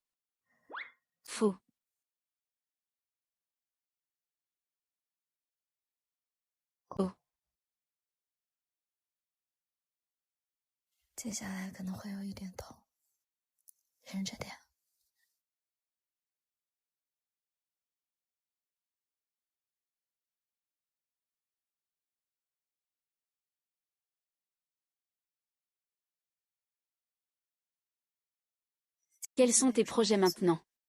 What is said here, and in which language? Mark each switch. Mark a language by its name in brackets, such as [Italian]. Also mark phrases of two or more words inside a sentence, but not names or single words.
[French] Faux. Oh. [Chinese] 接下来可能会有一点痛，忍着点。 [French] Quels sont tes projets maintenant?